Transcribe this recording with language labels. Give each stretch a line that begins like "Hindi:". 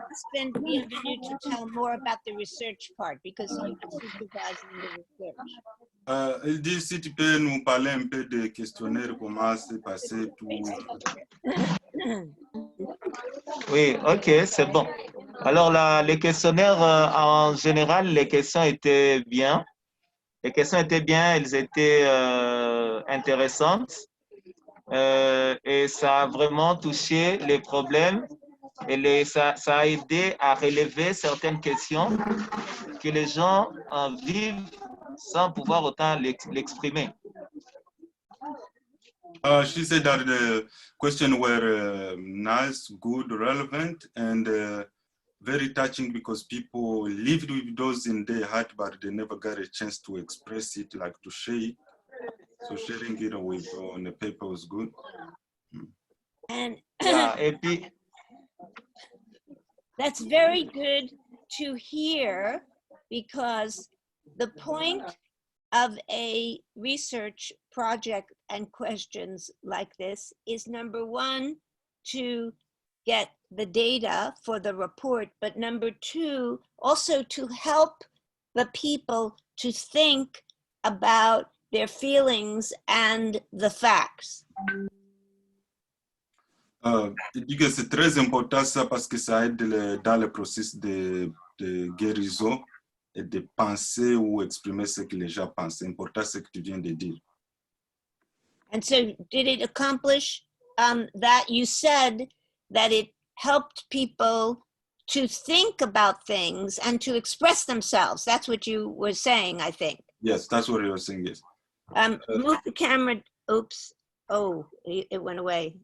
English: Husband, bienvenue to tell more about the research part because he was supervising the research.
French: Il dit si tu peux nous parler un peu des questionnaires, comment c'est passé, tout. Oui, ok, c'est bon. Alors les questionnaires, en général, les questions étaient bien. Les questions étaient bien, elles étaient intéressantes. Et ça a vraiment touché les problèmes et ça a aidé à relever certaines questions que les gens vivent sans pouvoir autant l'exprimer.
English: She said that the questions were nice, good, relevant, and very touching because people lived with those in their heart, but they never got a chance to express it, like to share it. So sharing it with on the paper was good. And
French: Yeah, et puis,
English: that's very good to hear because the point of a research project and questions like this is number one, to get the data for the report, but number two, also to help the people to think about their feelings and the facts.
French: Il dit que c'est très important ça parce que ça aide dans le processus de guérison et de penser ou exprimer ce que les gens pensent. C'est important ce que tu viens de dire.
English: And so did it accomplish that? You said that it helped people to think about things and to express themselves. That's what you were saying, I think. Yes, that's what you were saying, yes. Move the camera. Oops. Oh, it went away.